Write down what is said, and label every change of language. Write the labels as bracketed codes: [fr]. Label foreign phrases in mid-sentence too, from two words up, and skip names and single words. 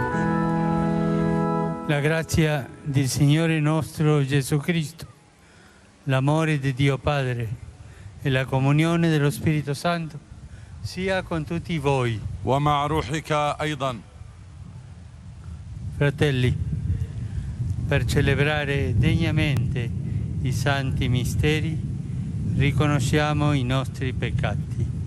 [it] La grazia del Signore nostro Gesù Cristo, l'amore di Dio Padre e la comunione dello Spirito Santo sia con tutti voi. [ar] ومع روحك أيضا. [it] Fratelli, per celebrare degnamente i santi misteri, riconosciamo i nostri peccati.